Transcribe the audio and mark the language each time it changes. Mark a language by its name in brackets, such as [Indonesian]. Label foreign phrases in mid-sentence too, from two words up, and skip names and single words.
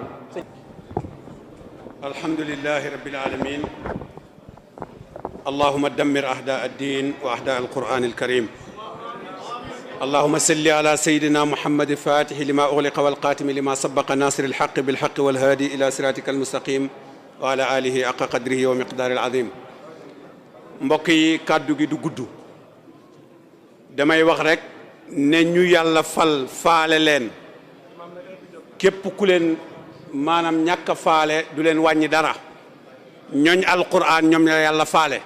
[Arabic] الحمد لله رب العالمين اللهم دمر أعداء الدين وأعداء القرآن الكريم اللهم صل على سيدنا محمد الفاتح لما أغلق والخاتم لما سبق ناصر الحق بالحق والهادي إلى صراطك المستقيم وعلى آله حق قدره ومقداره العظيم. [Wolof] mbokk yi kàddu gi du gudd damay wax rek ne ñu yàlla faale leen képp ku leen maanaam ñàkk a faale du leen wàññi dara ñooñ alquran ñoom la yàlla faale.